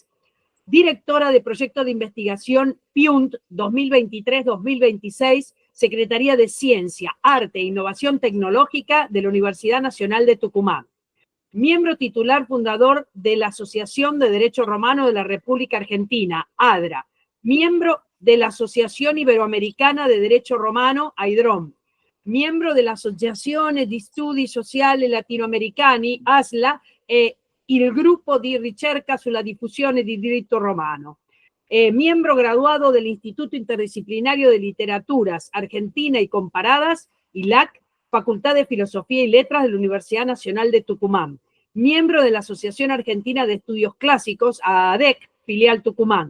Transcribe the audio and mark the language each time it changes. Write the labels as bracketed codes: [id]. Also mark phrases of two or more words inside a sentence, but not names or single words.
[es] Directora de Proyecto de Investigación PIUNT 2023-2026, Secretaría de Ciencia, Arte e Innovación Tecnológica de la Universidad Nacional de Tucumán. Miembro titular fundador de la Asociación de Derecho Romano de la República Argentina, ADRA. Miembro de la Asociación Iberoamericana de Derecho Romano, AIDROM. Miembro de la [it] Asociazione di Studi Sociali Latinoamericani, ASLA, il gruppo di ricerca sulla diffusione di diritto romano. [es] Miembro graduado del Instituto Interdisciplinario de Literaturas Argentina y Comparadas, ILAC, Facultad de Filosofía y Letras de la Universidad Nacional de Tucumán. Miembro de la Asociación Argentina de Estudios Clásicos, AADEC, filial Tucumán.